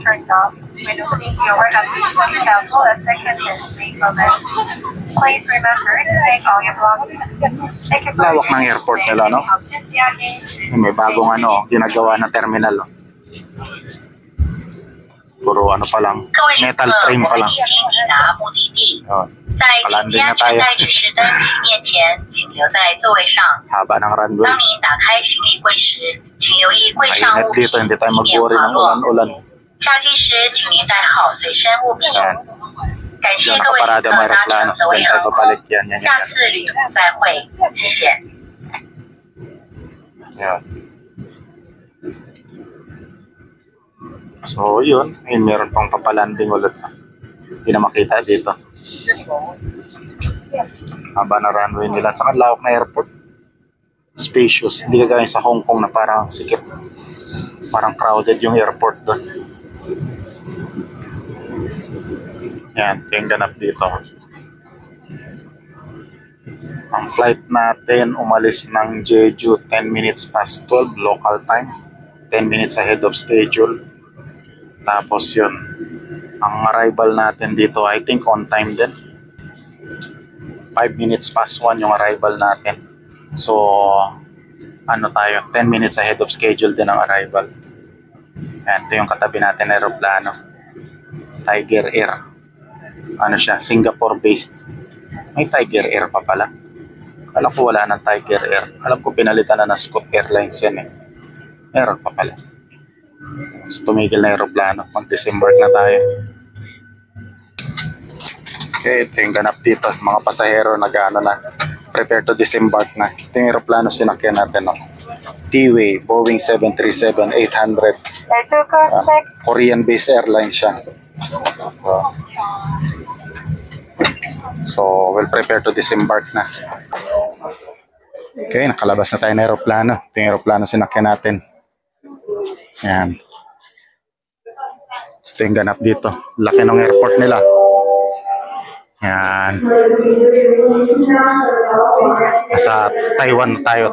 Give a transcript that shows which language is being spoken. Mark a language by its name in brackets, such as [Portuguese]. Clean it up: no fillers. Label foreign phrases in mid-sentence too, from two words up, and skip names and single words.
[Filipino] Lawak ng airport nila, no? May bagong ano, ginagawa na terminal. No? Puro ano pa lang, metal frame pa lang. Oh, [Chinese] 在请加全带指示灯熄灭前，请留在座位上。 [Filipino] Haba ng runway. [Chinese] 当你打开行李柜时，请留意柜上 [Filipino] Mainit [Chinese] 物品 [Filipino] dito, hindi tayo [Chinese] 以免 [Filipino] mag-worry [Chinese] 滑 [Filipino] ng [Chinese] 落。 [Filipino] ulan-ulan. [Chinese] 下机时，请您带好随身物品。 [Filipino] Yan. [Chinese] 感谢 [Filipino] Diyan [Chinese] 各位旅 [Filipino] nakaparada [Chinese] 客 [Filipino] ang [Chinese] 搭乘 [Filipino] aeroplano. [Chinese] 德维 [Filipino] Diyan tayo [Chinese] 航空， [Filipino] babalik yan. Yan, [Chinese] 下 [Filipino] yan. [Chinese] 次旅途再会，谢谢。 [Filipino] Yan. So, yun. Ayun, meron pang papalanding ulit. Hindi na makita dito. Haba na runway nila. Saka lawak na airport. Spacious. Hindi kagaya sa Hong Kong na parang sikip. Parang crowded yung airport doon. Yan. Ito yung ganap dito. Ang flight natin umalis ng Jeju [English] 10 minutes past 12 local time. 10 minutes ahead of schedule. [Filipino] Tapos yun. Ang arrival natin dito, [English] I think on time din. 5 minutes past 1 [Filipino] yung arrival natin. So, ano tayo, [English] 10 minutes ahead of schedule [Filipino] din ang arrival. Yan, ito yung katabi natin na aeroplano. Tiger Air. Ano siya, Singapore-based. May Tiger Air pa pala. Alam ko wala ng Tiger Air. Alam ko pinalitan na ng Scoot Airlines yan eh. Meron pa pala. So, tumigil na aeroplano. Mag-disembark na tayo. Okay, ito yung ganap dito. Mga pasahero nag-ano na. [English] Prepare to disembark [Filipino] na. Ito yung aeroplano sinakyan natin. No? T-Way, Boeing 737-800. [English] Korean-based airline siya. So, we'll prepare to disembark na. [Filipino] Okay, nakalabas na tayo ng aeroplano. Ito yung aeroplano sinakyan natin. Yan. So, ito yung ganap dito. Laki ng airport nila. Yan. Nasa Taiwan tayo.